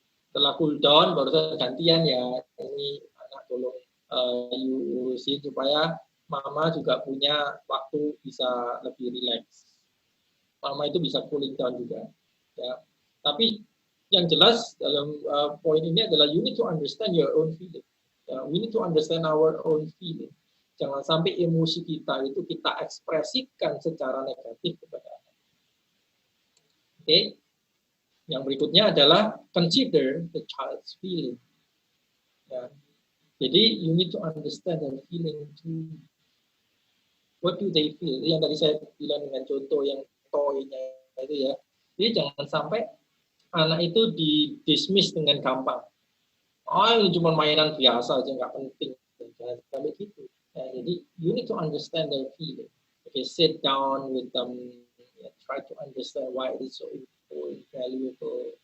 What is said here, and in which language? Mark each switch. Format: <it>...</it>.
<id>Setelah cool down baru gantian ya, ini anak tolong you urusin supaya mama juga punya waktu bisa lebih relax. Mama itu bisa cooling down juga. Ya. Tapi yang jelas dalam poin ini adalah</id> <en>you need to understand your own feeling. Ya, we need to understand our own feeling.</en> <id>Jangan sampai emosi kita itu kita ekspresikan secara negatif kepada anak. Oke. Yang berikutnya adalah</id> <en>consider the child's feeling.</en> <id>Ya. Jadi</id> <en>you need to understand their feeling</en> <id>too.</id> <en>What do they feel?</en> <id>Yang tadi saya bilang dengan contoh yang toy-nya itu ya. Jadi jangan sampai anak itu di-dismiss dengan gampang. Oh, ini cuma mainan biasa aja, nggak penting. Jangan sampai gitu. Ya, jadi</id> <en>you need to understand their feeling. Okay, sit down with them, try to understand why it is so important, valuable.</en>